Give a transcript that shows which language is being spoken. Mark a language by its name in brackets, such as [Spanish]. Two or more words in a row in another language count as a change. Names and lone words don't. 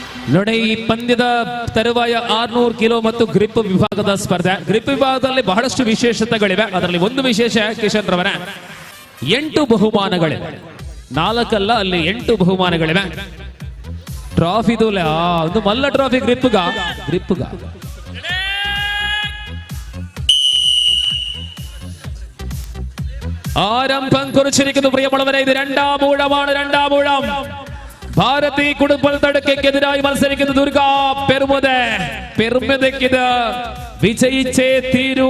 [Kannada] ನೋಡಿ, ಈ ಪಂದ್ಯದ ತರುವಾಯ 600 ಕಿಲೋ ಮತ್ತು ಗ್ರಿಪ್ ವಿಭಾಗದ ಸ್ಪರ್ಧೆ. ಗ್ರಿಪ್ ವಿಭಾಗದಲ್ಲಿ ಬಹಳಷ್ಟು ವಿಶೇಷತೆಗಳಿವೆ. ಅದರಲ್ಲಿ ಒಂದು ವಿಶೇಷ ಕಿಶನ್ ರವರ 8 ಬಹುಮಾನಗಳಿವೆ. 4 ಅಲ್ಲ, ಅಲ್ಲಿ 8 ಬಹುಮಾನಗಳಿವೆ. ಟ್ರಾಫಿದು ಒಂದು ಮಲ್ಲ ಟ್ರಾಫಿ ಗ್ರಿಪ್ಗ [Malayalam] ആരംഭം കുറിച്ചിരിക്കുന്നു പ്രിയമുള്ളവരെ. ഇത് രണ്ടാം ഊഴം. ഭാരതി കുടുംബൽ തടുക്കെതിരായി മത്സരിക്കുന്ന ദുർഗ പെരുമതയ്ക്കിത് വിജയിച്ചേ തീരൂ.